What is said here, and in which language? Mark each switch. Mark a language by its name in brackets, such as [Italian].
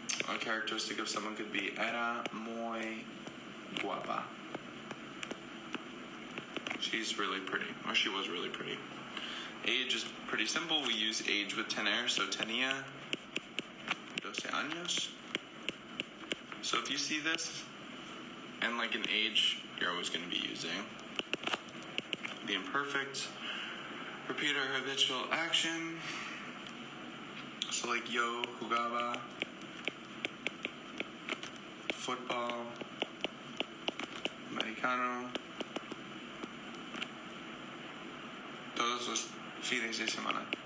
[English] A characteristic of someone could be [Spanish] era muy guapa. [English] She's really pretty, or she was really pretty. Age is pretty simple. We use age with tener, so [Spanish] tenía 12 años. [English] So if you see this, and like an age, you're always going to be using the imperfect, repeat or habitual action. So like [Spanish] yo jugaba, football, americano, todos los fines de semana.